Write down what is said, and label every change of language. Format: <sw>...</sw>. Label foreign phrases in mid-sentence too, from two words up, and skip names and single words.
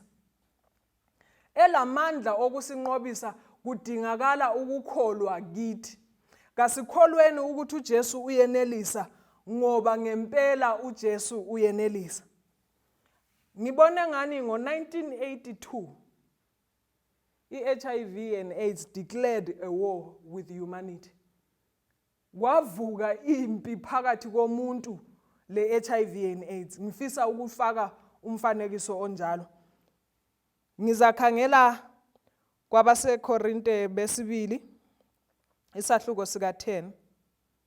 <nd>Elamandla okusinqobisa kudingakala ukukholwa kithi. Kasikholweni ukuthi uJesu uyenelisa, ngoba ngempela uJesu uyenelisa. Ngibone ngani</nd> <en>ngo-1982 i-HIV and AIDS declared a war with humanity.</en> <nd>Kwavuka impi phakathi komuntu le-</nd> <en>HIV and AIDS.</en> <nd>Ngifisa ukufaka umfanekiso onjalo. Ngizakhangela kwabaseKorinte besibili isahluko sika 10.</nd>